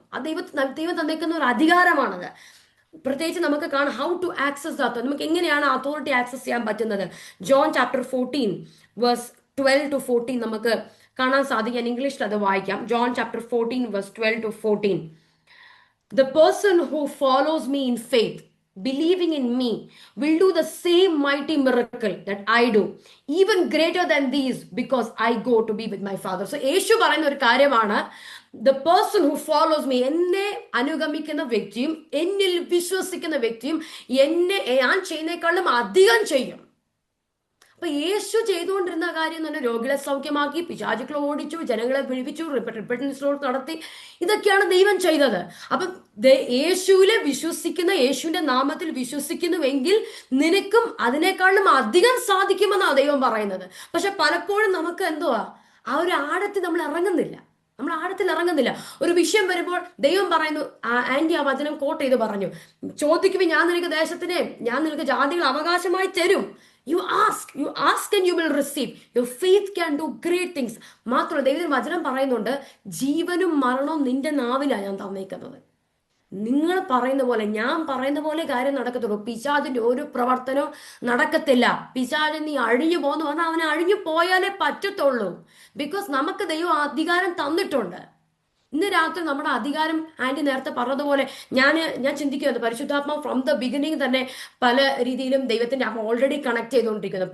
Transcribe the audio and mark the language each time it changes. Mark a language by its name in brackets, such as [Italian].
[Malayalam] ആ ദൈവം തന്നേക്കുന്ന ഒരു അധികാരമാണത്. പ്രത്യേകിച്ച് നമുക്ക് കാണാം [English] How to access that. [Malayalam] നമുക്ക് എങ്ങനെയാണ് അതോറിറ്റി ആക്സസ് ചെയ്യാൻ പറ്റുന്നത്? ജോൺ ചാപ്റ്റർ 14 വേഴ്സ് 12 to 14 നമുക്ക് കാണാൻ സാധിക്കും. ഞാൻ ഇംഗ്ലീഷിൽ അത് വായിക്കാം. John chapter 14 verse 12 to 14. [English] The person who follows me in faith, believing in me, will do the same mighty miracle that I do, even greater than these, because I go to be with my Father. [Malayalam] So യേശു പറയുന്ന ഒരു കാര്യമാണ്, [English] the person who follows me, [Malayalam] എന്നെ അനുഗമിക്കുന്ന വ്യക്തിയും എന്നിൽ വിശ്വസിക്കുന്ന വ്യക്തിയും ഞാൻ ചെയ്യുന്നേക്കാളും അധികം ചെയ്യും. അപ്പൊ യേശു ചെയ്തുകൊണ്ടിരുന്ന കാര്യം എന്ന് പറഞ്ഞാൽ രോഗികളെ സൗഖ്യമാക്കി, പിശാചുക്കളെ ഓടിച്ചു, ജനങ്ങളെ വിഴിപ്പിച്ചു, റിപ്പറ്റൻസ് നടത്തി. ഇതൊക്കെയാണ് ദൈവം ചെയ്തത്. അപ്പം യേശുവിലെ വിശ്വസിക്കുന്ന, യേശുവിന്റെ നാമത്തിൽ വിശ്വസിക്കുന്നുവെങ്കിൽ നിനക്കും അതിനേക്കാളും അധികം സാധിക്കുമെന്നാണ് ദൈവം പറയുന്നത്. പക്ഷെ പലപ്പോഴും നമുക്ക് എന്തുവാ, ആ ഒരു ആഴത്തിൽ നമ്മൾ ഇറങ്ങുന്നില്ല. ഒരു വിഷയം വരുമ്പോൾ ദൈവം പറയുന്നു, ആന്റി ആ വചനം കോട്ട് ചെയ്ത് പറഞ്ഞു, ചോദിക്കുമ്പോൾ ഞാൻ നിനക്ക് ജാതികൾ അവകാശമായി തരും. [English] You ask and you will receive. Your faith can do great things. [Malayalam] മാത്രമല്ല ദൈവം വചനം പറയുന്നുണ്ട്, ജീവനും മരണവും നിന്റെ നാവിലാണ് ഞാൻ തന്നേക്കുന്നത്. നിങ്ങൾ പറയുന്ന പോലെ, ഞാൻ പറയുന്ന പോലെ കാര്യം നടക്കത്തുള്ളൂ. പിശാചിന്റെ ഒരു പ്രവർത്തനവും നടക്കത്തില്ല. പിശാചൻ നീ അഴിഞ്ഞു പോന്ന് പറഞ്ഞാൽ അവന് അഴിഞ്ഞു പോയാലേ പറ്റത്തുള്ളൂ. ബിക്കോസ് നമുക്ക് ദൈവം അധികാരം തന്നിട്ടുണ്ട്. ഇന്ന് രാത്രി നമ്മുടെ അധികാരം ആന്റി നേരത്തെ പറഞ്ഞതുപോലെ ഞാൻ ചിന്തിക്കുന്നത്, പരിശുദ്ധാത്മാവ് [English] from the beginning [Malayalam] തന്നെ പല രീതിയിലും ദൈവത്തിന്റെ ഓൾറെഡി കണക്ട് ചെയ്തുകൊണ്ടിരിക്കുന്നു.